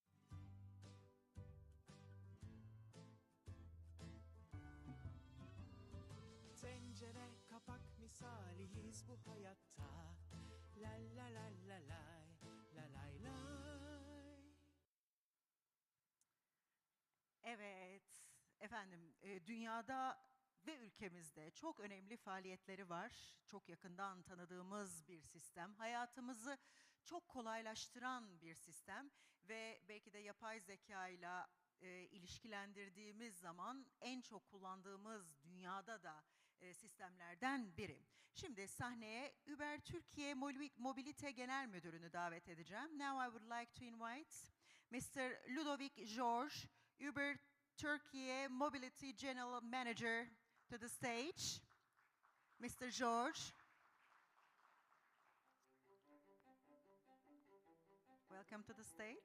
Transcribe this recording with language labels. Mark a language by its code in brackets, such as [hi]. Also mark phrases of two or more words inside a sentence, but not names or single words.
[tr] Tencere kapak misaliyiz bu hayatta. La la la la lay, la lay lay. Evet, efendim dünyada ve ülkemizde çok önemli faaliyetleri var. Çok yakından tanıdığımız bir sistem. Hayatımızı çok kolaylaştıran bir sistem ve belki de yapay zeka ile ilişkilendirdiğimiz zaman en çok kullandığımız dünyada da sistemlerden biri. Şimdi sahneye Uber Türkiye Mobilite Genel Müdürünü davet edeceğim. [en] Now I would like to invite Mr. Ludovic George, Uber Turkey Mobility General Manager, to the stage. Mr. George. Welcome to the stage.